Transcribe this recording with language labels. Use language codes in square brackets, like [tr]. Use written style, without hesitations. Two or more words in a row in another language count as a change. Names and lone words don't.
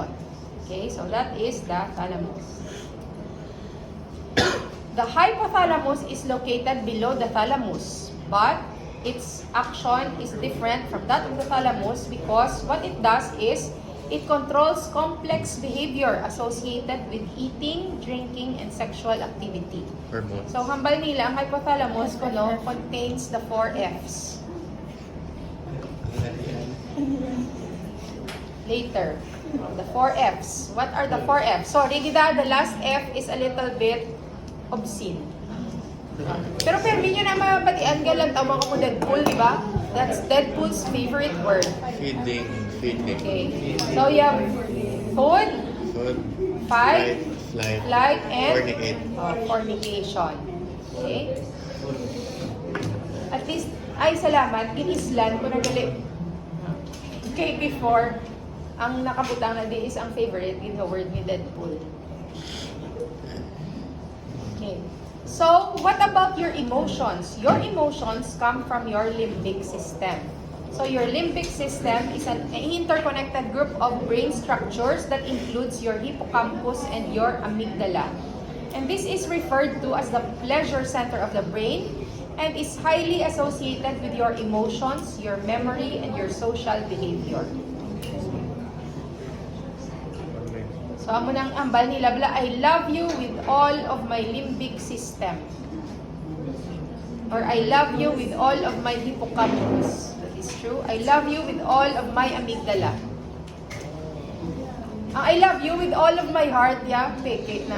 [en] Okay, so that is the thalamus. The hypothalamus is located below the thalamus, but its action is different from that of the thalamus because what it does is it controls complex behavior associated with eating, drinking, and sexual activity. Hormones. So, [hil] hambal nila, ang [en] hypothalamus contains the 4 Fs. Later, the 4 Fs. What are the 4 Fs? Sorry, Gida, the last F is a little bit obscene. [hil] Pero permi nyo na mabatian ka lang tawag mo Deadpool, di ba? [en] That's Deadpool's favorite word. Feeding. Okay. So you have food, fight, flight, and fornication. Okay? At least, [hil] ay salamat, ginislan ko na gali. Okay, before, ang nakabutang na di is ang [en] favorite in the word [hil] ni Deadpool. [en] Okay. So, what about your emotions? Your emotions come from your limbic system. So, your limbic system is an interconnected group of brain structures that includes your hippocampus and your amygdala. And this is referred to as the pleasure center of the brain and is highly associated with your emotions, your memory, and your social behavior. So, [hil] amo nang ambal nila bala, [en] I love you with all of my limbic system. Or I love you with all of my hippocampus. That is true. I love you with all of my amygdala. [hil] Ang [en] I love you with all of my heart, [hil] peke na.